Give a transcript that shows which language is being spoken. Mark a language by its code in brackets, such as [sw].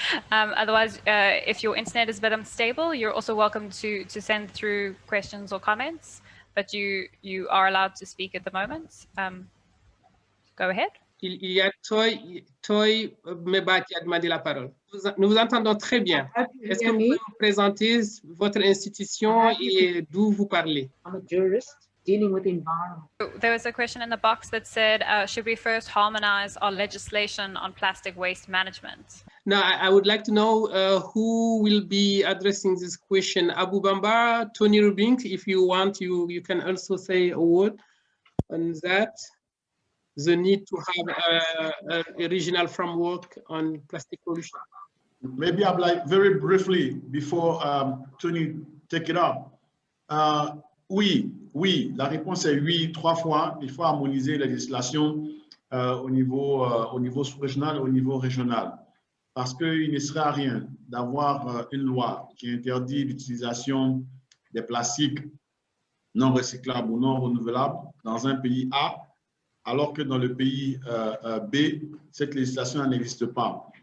[en] Otherwise, if your internet is a bit unstable, you're also welcome to send through questions or comments, but you are allowed to speak at the moment. Go ahead. [fr] Il y a Toy Meba qui a demandé la parole. Nous vous entendons très bien. Est-ce que vous pouvez vous présenter votre institution et d'où vous parlez? [en] I'm a jurist dealing with environment. There was a question in the box that said, should we first harmonize our legislation on plastic waste management? Now, I would like to know who will be addressing this question. Abu Bamba, Tony Rubink, if you want, you can also say a word on that. The need to have a regional framework on plastic pollution. Maybe I'm like very briefly before Tony take it up. [fr] Oui, la réponse est oui, 3 fois. Il faut harmoniser la législation au niveau sous-régional et au niveau régional. Parce qu'il ne sert à rien d'avoir une loi qui interdit l'utilisation des plastiques non recyclables ou non renouvelables dans un pays A, alors que dans le pays B, cette législation n'existe pas.